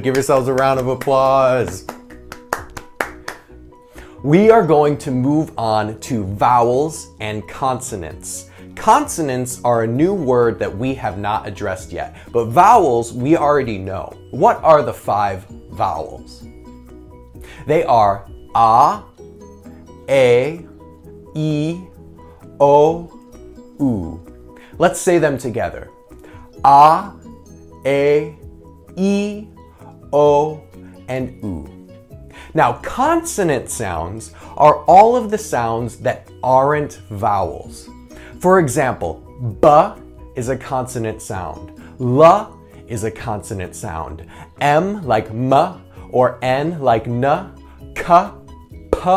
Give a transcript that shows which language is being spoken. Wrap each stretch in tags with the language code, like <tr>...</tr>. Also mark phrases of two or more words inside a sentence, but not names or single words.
<en>Give yourselves a round of applause. We are going to move on to vowels and consonants. Consonants are a new word that we have not addressed yet, but vowels we already know. What are the 5 vowels? They are a, e, o, u. Let's say them together. A, e, o, and u. Now, consonant sounds are all of the sounds that aren't vowels. For example, b is a consonant sound. L is a consonant sound. M like m or n like n, k, p.</en>